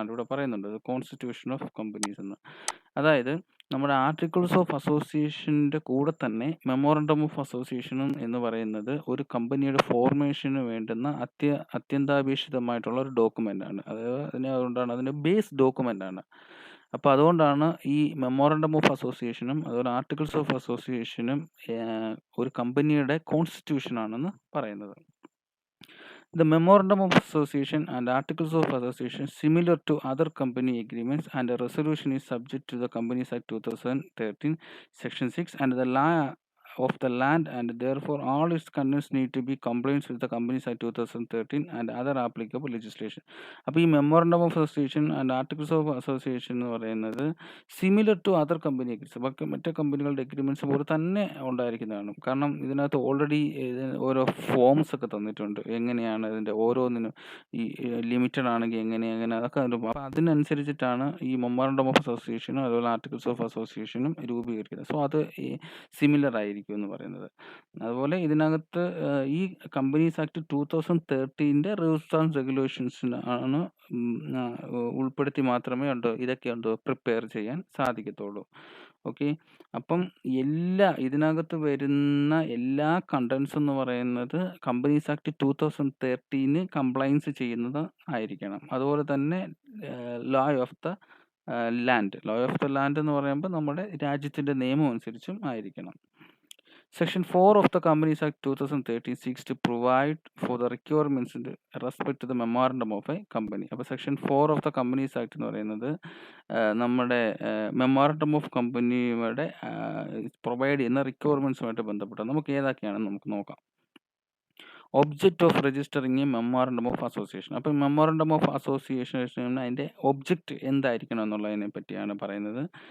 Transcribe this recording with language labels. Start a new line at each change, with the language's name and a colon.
Malayalam: ഇവിടെ പറയുന്നുണ്ട് constitution of companies എന്ന്. അതായത് നമ്മുടെ ആർട്ടിക്കിൾസ് ഓഫ് അസോസിയേഷൻ്റെ കൂടെ തന്നെ മെമ്മോറണ്ടം ഓഫ് അസോസിയേഷനും എന്ന് പറയുന്നത് ഒരു കമ്പനിയുടെ ഫോർമേഷന് വേണ്ടുന്ന അത്യന്താപേക്ഷിതമായിട്ടുള്ള ഒരു ഡോക്യുമെന്റ് ആണ്. അതുകൊണ്ടാണ് അതിൻ്റെ ബേസ് ഡോക്യുമെന്റ് ആണ്. അപ്പോൾ അതുകൊണ്ടാണ് ഈ മെമ്മോറണ്ടം ഓഫ് അസോസിയേഷനും അതുപോലെ ആർട്ടിക്കിൾസ് ഓഫ് അസോസിയേഷനും ഒരു കമ്പനിയുടെ കോൺസ്റ്റിറ്റ്യൂഷൻ ആണെന്ന് പറയുന്നത്.
English: The memorandum of association and articles of association similar to other company agreements, and a resolution is subject to the Companies Act 2013 section 6 and the law of the land, and therefore all its contents need to be compliant with the Companies Act 2013 and other applicable legislation.
Malayalam: അപ്പോൾ ഈ memorandum of association and articles of association എന്ന് പറയുന്നത്
English: similar to other company agreements,
Malayalam: മറ്റേ കമ്പനികളുടെ agreements പോലെ തന്നെ ഉണ്ടായിരിക്കുന്നതാണ്. കാരണം ഇതിനകത്ത് ഓൾറെഡി ഓരോ ഫോംസ് ഒക്കെ തന്നിട്ടുണ്ട്, എങ്ങനെയാണ് ഇതിൻ്റെ ഓരോന്നിനും ഈ ലിമിറ്റഡ് ആണെങ്കിൽ എങ്ങനെ അതൊക്കെ. അപ്പോൾ അതിനനുസരിച്ചിട്ടാണ് ഈ മെമ്മോറണ്ടം ഓഫ് അസോസിയേഷനും അതുപോലെ ആർട്ടിക്കിൾസ് ഓഫ് അസോസിയേഷനും രൂപീകരിക്കുന്നത്. സോ അത് സിമിലർ ആയിരിക്കും എന്ന് പറയുന്നത്. അതുപോലെ ഇതിനകത്ത് ഈ കമ്പനീസ് ആക്ട് 2013 റൂൾസ് ആൻഡ് റെഗുലേഷൻസിന് ആണ് ഉൾപ്പെടുത്തി മാത്രമേ ഇതൊക്കെ പ്രിപ്പയർ ചെയ്യാൻ സാധിക്കത്തുള്ളൂ. ഓക്കെ, അപ്പം ഇതിനകത്ത് വരുന്ന എല്ലാ കണ്ടൻസ് എന്ന് പറയുന്നത് കമ്പനീസ് ആക്ട് 2013 കംപ്ലൈൻസ് ചെയ്യുന്നത് ആയിരിക്കണം. അതുപോലെ തന്നെ ലോ ഓഫ് ദ ലാൻഡ് എന്ന് പറയുമ്പോൾ നമ്മുടെ രാജ്യത്തിൻ്റെ നിയമം അനുസരിച്ചും ആയിരിക്കണം.
English: Section 4 of the Companies Act 2013 seeks to provide for the requirements in respect to the memorandum of a company.
Malayalam: അപ്പോൾ section 4 of the companies act എന്ന് പറയുന്നത് നമ്മുടെ മെമ്മോറണ്ടം ഓഫ് കമ്പനിയുടെ പ്രൊവൈഡ് ചെയ്യുന്ന റിക്വയർമെൻറ്റ്സുമായിട്ട് ബന്ധപ്പെട്ട് നമുക്ക് ഏതൊക്കെയാണെന്ന് നമുക്ക് നോക്കാം.
English: Object of registering a memorandum of association.
Malayalam: അപ്പം മെമ്മോറണ്ടം ഓഫ് അസോസിയേഷൻ അതിൻ്റെ ഒബ്ജക്റ്റ് എന്തായിരിക്കണം എന്നുള്ളതിനെ പറ്റിയാണ് പറയുന്നത്.